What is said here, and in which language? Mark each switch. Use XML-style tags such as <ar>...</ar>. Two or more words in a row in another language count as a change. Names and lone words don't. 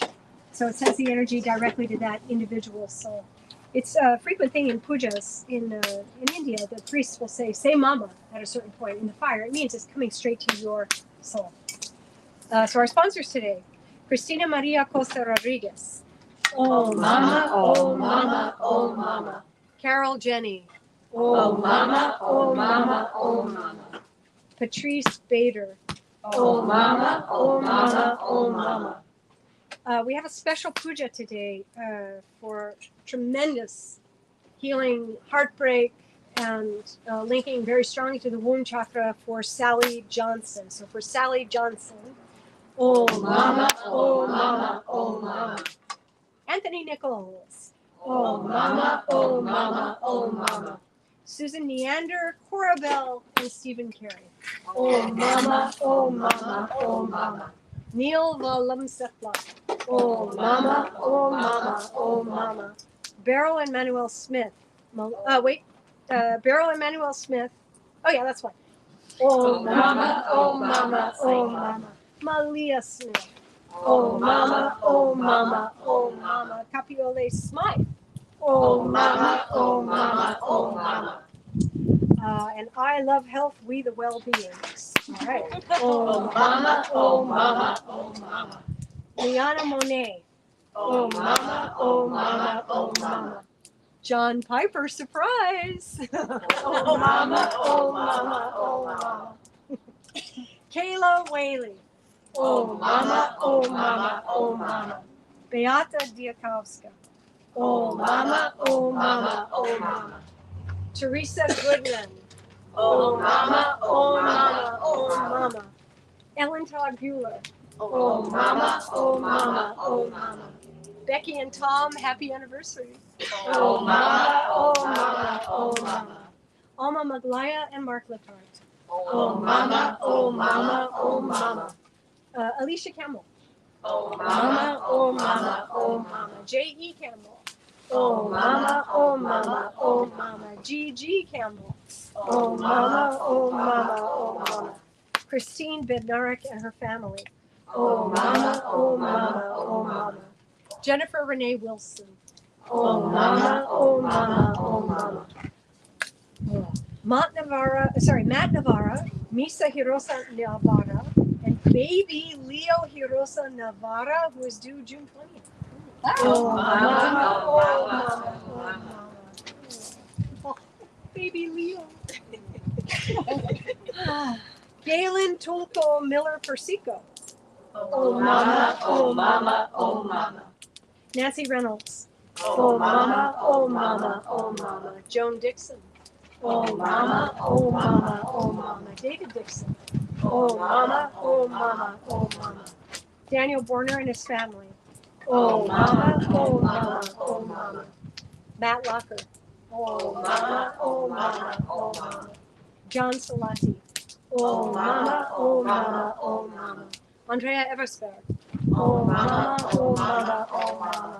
<en>So it sends the energy directly to that individual soul. It's a frequent thing in pujas in India. The priests will say mama at a certain point in the fire. It means it's coming straight to your soul. So our sponsors today, Cristina Maria Costa Rodriguez. Oh mama, oh mama, oh mama. Carol Jenny. Oh mama, oh mama, oh mama. Patrice Bader. Oh mama, oh mama, oh mama. We have a special puja today for tremendous healing, heartbreak, and linking very strongly to the womb chakra for Sally Johnson. So for Sally Johnson, Oh mama, oh mama, oh mama. Anthony Nichols, Oh mama, oh mama, oh mama. Susan Neander, Cora Bell, and Stephen Carey. Oh mama, oh mama, oh mama. Neil Valamsepla, Oh mama, oh mama, oh mama. Beryl and Manuel Smith. Beryl and Manuel Smith. Oh yeah, that's one. Oh mama, oh mama, oh mama. Malia Smith. Oh mama, oh mama, Oh mama. Capiole Smythe. oh mama, oh mama, oh mama. And I love health, we the well-beings. All right. Oh mama, oh mama, oh mama. Liana Monet. Oh mama, oh mama, oh mama. John Piper, surprise. Oh mama, oh mama, oh mama. Kayla Whaley. Oh mama, oh mama, oh mama. Beata Diakowska. Oh mama, oh mama, oh mama. Teresa Goodman. Oh mama, oh Oh mama, oh oh mama. mama. Ellen Todd Bueller. Oh mama, oh mama, oh mama. Becky and Tom, happy anniversary. Oh mama, oh mama, oh mama. Alma Maglaya and Mark Lippard. Oh mama, oh mama, oh mama. Alicia Campbell. Oh mama, oh mama, oh mama. J.E. Campbell. Oh mama, oh mama, oh mama. G.G. Campbell. Oh mama, oh mama, oh mama. Christine Bednarik and her family. Oh mama, oh mama, oh mama. Jennifer Renee Wilson. Oh mama, oh mama, oh mama. Matt Navarra, Misa Hirosa Navarra, and baby Leo Hirosa Navarra, who is due June 20th. Oh mama, oh mama, oh mama. Oh, baby Leo. Galen Tulko Miller Persico. Oh mama, oh mama, oh mama. Nancy Reynolds. Oh mama, oh mama, oh mama. Joan Dixon. Oh mama, oh mama, oh mama. David Dixon. Oh mama, oh mama, oh mama. Daniel Borner and his family. Oh mama, oh mama, oh mama. Matt Locker. Oh mama, oh mama, oh mama. John Salati. Oh mama, oh mama, oh mama. Andrea Eversberg. Oh mama, oh mama, oh mama.</en>